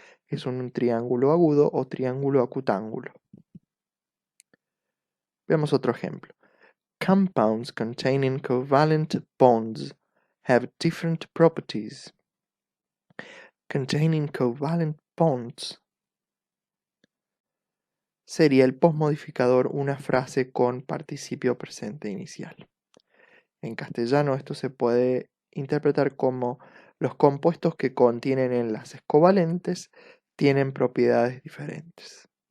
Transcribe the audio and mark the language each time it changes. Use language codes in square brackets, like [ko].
[es] Es un triángulo agudo o triángulo acutángulo. Veamos otro ejemplo. [en] Compounds containing covalent bonds have different properties. Containing covalent bonds [es] sería el posmodificador, una frase con participio presente inicial. En castellano esto se puede interpretar como los compuestos que contienen enlaces covalentes tienen propiedades diferentes.